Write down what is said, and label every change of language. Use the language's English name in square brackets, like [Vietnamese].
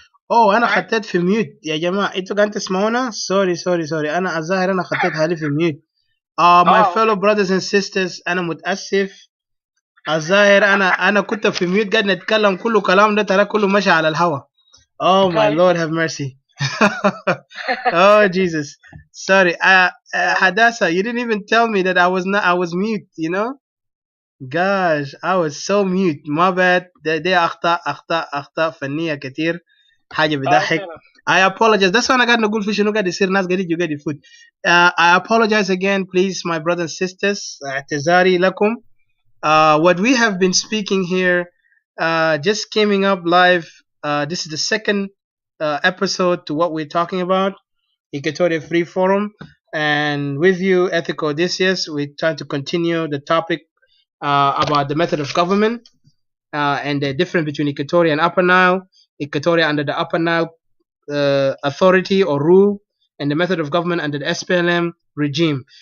[Arabic] اوه انا خطيت في ميوت يا جماعه، انتوا قاعدين تسمعونا؟ سوري انا الظاهر انا خطيت حالي في ميوت. [English] my fellow [Arabic] اوكي. [English] brothers and sisters [Arabic] انا متاسف. الظاهر انا كنت في ميوت قاعد نتكلم، كله كلام ده ترى كله ماشي على الهوا. [English] Oh my [Arabic] طيب. [English] Lord have mercy. Oh Jesus. Sorry. Hadassah, you didn't even tell me that I was mute, you know? Gosh, I was so mute. My bad. [Arabic] دي أخطاء فنية كتير. حاجة بضحك. فعلا. [English] I apologize. That's why [Arabic] أنا قاعد نقول في شنو قاعد يصير، ناس قاعد يجوا قاعد يفوت. [English] I apologize again, please, my brothers and sisters. [Arabic] اعتذاري لكم. [English] What we have been speaking here just coming up live. This is the second episode to what we're talking about, Equatorial Free Forum. And with you, Ethical Odysseus, we're trying to continue the topic about the method of government and the difference between Equatoria and Upper Nile, Equatoria under the Upper Nile authority or rule, and the method of government under the SPLM regime.